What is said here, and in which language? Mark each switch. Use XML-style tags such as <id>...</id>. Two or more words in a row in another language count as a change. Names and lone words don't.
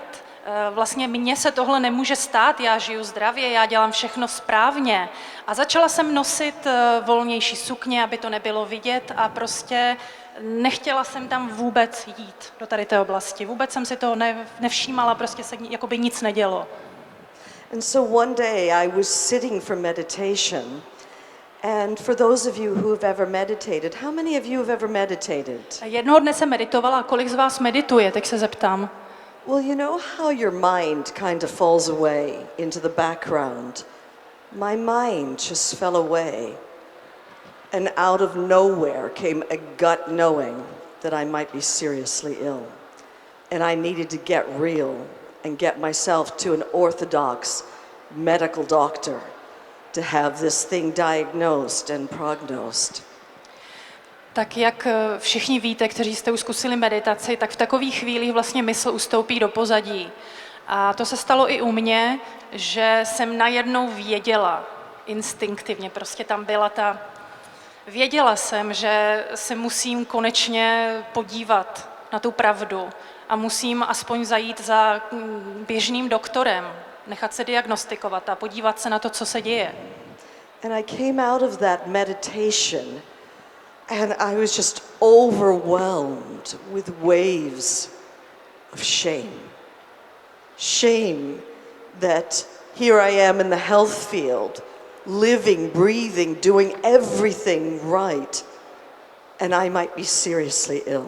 <cs>Vlastně mně se tohle nemůže stát, já žiju zdravě, já dělám všechno správně. A začala jsem nosit volnější sukně, aby to nebylo vidět a prostě nechtěla jsem tam vůbec jít do tady té oblasti. Vůbec jsem si toho nevšímala, prostě se jakoby nic nedělo.</cs> <en>And so one day I was sitting for meditation. And for those of you who have ever meditated, how many of you have ever meditated?</en> <cs>Jednoho dne jsem meditovala, kolik z vás medituje, tak se zeptám.</cs> <en>Well, you know how your mind kind of falls away into the background? My mind just fell away, and out of nowhere came a gut knowing that I might be seriously ill. And I needed to get real and get myself to an orthodox medical doctor to have this thing diagnosed and prognosed.</en> <cs>Tak jak všichni víte, kteří jste už zkusili meditaci, tak v takových chvílích vlastně mysl ustoupí do pozadí. A to se stalo i u mě, že jsem najednou věděla, instinktivně, prostě tam byla věděla jsem, že se musím konečně podívat na tu pravdu a musím aspoň zajít za běžným doktorem, nechat se diagnostikovat a podívat se na to, co se děje.</cs> <en>And I came out of that meditation and I was just overwhelmed with waves of shame. Shame that here I am in the health field, living, breathing, doing everything right, and I might be seriously ill.</en>